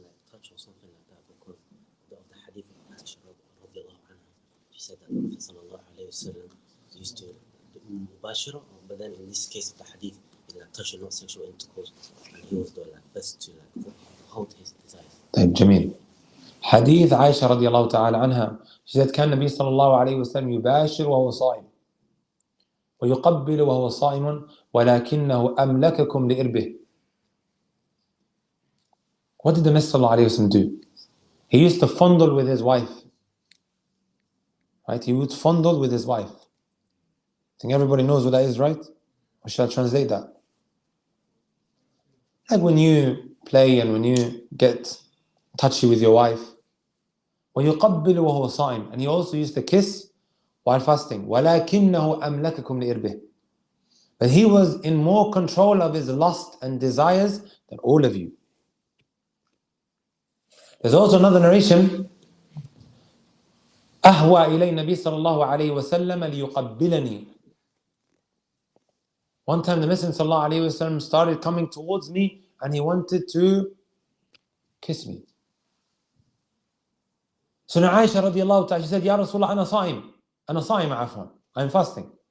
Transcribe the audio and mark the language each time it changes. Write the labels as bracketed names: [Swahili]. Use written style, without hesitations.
[English] Touch or something like that, because of the hadith of Aisha radiallahu anha. She said that the Prophet sallallahu alayhi wa sallam used to do mubashara, but then in this case of the hadith, touch and not sexual intercourse, and he was doing like best to like hold his desires. [Arabic] طيب جميل. حديث عائشة رضي الله تعالى عنها, she said كان النبي صلى الله عليه وسلم يباشر وهو صائم ويقبل وهو صائم ولكنه أملككم لإربه. [English] What did the Messenger صلى الله عليه وسلم do? He used to fondle with his wife. Right? He would fondle with his wife. I think everybody knows what that is, right? Or shall I translate that? Like when you play and when you get touchy with your wife. وَيُقَبِّلُ وَهُوَ صَائِمٌ. And he also used to kiss while fasting. [Arabic] وَلَكِنَّهُ أَمْلَكَكُمْ لِإِرْبِهِ. [English] But he was in more control of his lust and desires than all of you. There's also another narration. [Arabic] أهوى إلي النبي صلى الله عليه وسلم ليقبلني. [English] One time the Messenger صلى الله عليه وسلم started coming towards me and he wanted to kiss me. So now Aisha radiallahu ta'ala, she said, Ya Rasulullah, أنا صائم عفوا. I'm fasting.